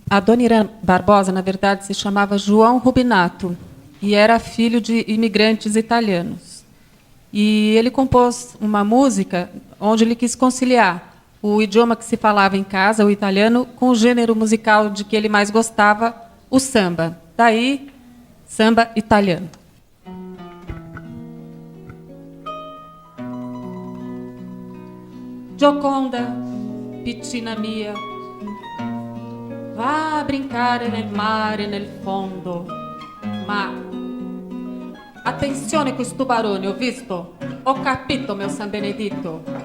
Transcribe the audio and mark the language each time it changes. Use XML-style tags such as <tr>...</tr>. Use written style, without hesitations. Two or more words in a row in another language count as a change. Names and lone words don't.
<pt>Adoniran Barbosa, na verdade, se chamava João Rubinato e era filho de imigrantes italianos. E ele compôs uma música onde ele quis conciliar o idioma que se falava em casa, o italiano, com o gênero musical de que ele mais gostava, o samba. Daí, samba italiano.</pt> <it>Gioconda, piccina mia, va a brincare nel mare nel fondo, ma attenzione questo barone, ho visto, ho capito, meu San Benedito.</it>